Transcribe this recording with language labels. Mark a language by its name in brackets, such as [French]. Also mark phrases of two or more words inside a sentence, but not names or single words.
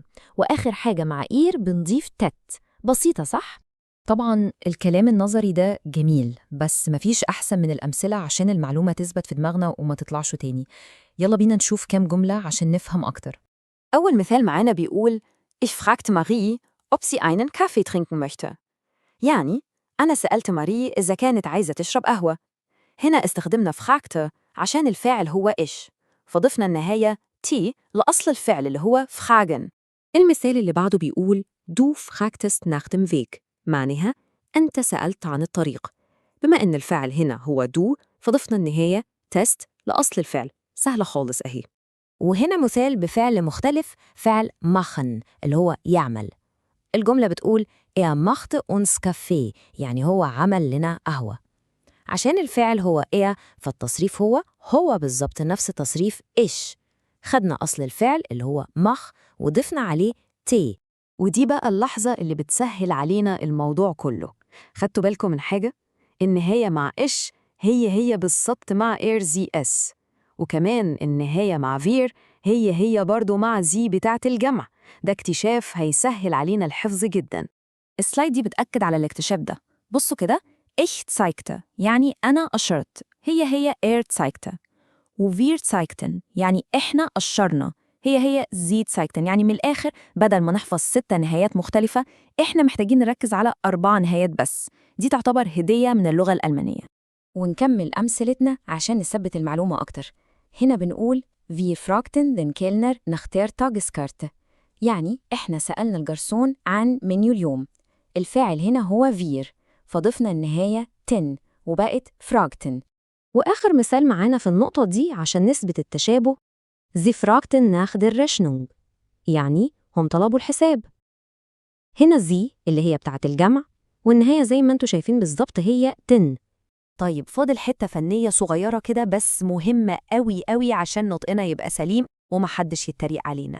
[Arabic] وآخر حاجة مع إير بنضيف تت. بسيطة صح؟ طبعاً الكلام النظري ده جميل، بس مفيش أحسن من الأمثلة عشان المعلومة تثبت في دماغنا وما تطلعش تاني. يلا بينا نشوف كام جملة عشان نفهم أكتر. أول مثال معانا بيقول [German] Ich fragte Marie, ob sie einen Kaffee trinken möchte. [Arabic] يعني أنا سألت ماري إذا كانت عايزة تشرب قهوة. هنا استخدمنا fragte عشان الفاعل هو إيش، فضفنا النهاية تي لأصل الفعل اللي هو fragen. المثال اللي بعده بيقول [German] Du fragtest nach dem Weg، [Arabic] معناها أنت سألت عن الطريق. بما إن الفعل هنا هو du، فضفنا النهاية test لأصل الفعل. سهلة خالص أهي. وهنا مثال بفعل مختلف، فعل machen اللي هو يعمل. الجملة بتقول [German] machte uns Kaffee، [Arabic] يعني هو عمل لنا قهوة. عشان الفعل هو فالتصريف هو بالظبط نفس تصريف إيش. خدنا أصل الفعل اللي هو مخ وضفنا عليه تي. ودي بقى اللحظة اللي بتسهل علينا الموضوع كله. خدتوا بالكم من حاجة؟ النهاية مع إيش هي بالظبط مع إير زي إس، وكمان النهاية مع فير هي برضو مع زي بتاعة الجمع. ده اكتشاف هيسهل علينا الحفظ جدا. السلايد دي بتأكد على الاكتشاف ده. بصوا كده، [German] Ich zeigte [Arabic] يعني أنا أشرت، هي zeigte. و [German] wir zeigten [Arabic] يعني إحنا أشرنا، هي [German] sie zeigten. [Arabic] يعني من الآخر، بدل ما نحفظ 6 نهايات مختلفة، إحنا محتاجين نركز على 4 نهايات بس. دي تعتبر هدية من اللغة الألمانية. ونكمل أمثلتنا عشان نثبت المعلومة أكتر. هنا بنقول [German] Wir fragten den Kellner nach der Tageskarte، [Arabic] يعني إحنا سألنا الجرسون عن منيو اليوم. الفاعل هنا هو wir، فضفنا النهاية تن وبقت فراغتن. وآخر مثال معانا في النقطة دي عشان نثبت التشابه: [German] Sie fragten nach der Rechnung، [Arabic] يعني هم طلبوا الحساب. هنا زي اللي هي بتاعت الجمع، والنهاية زي ما انتوا شايفين بالظبط هي تن. طيب، فاضل حتة فنية صغيرة كده بس مهمة قوي قوي عشان نطقنا يبقى سليم ومحدش يتريق علينا.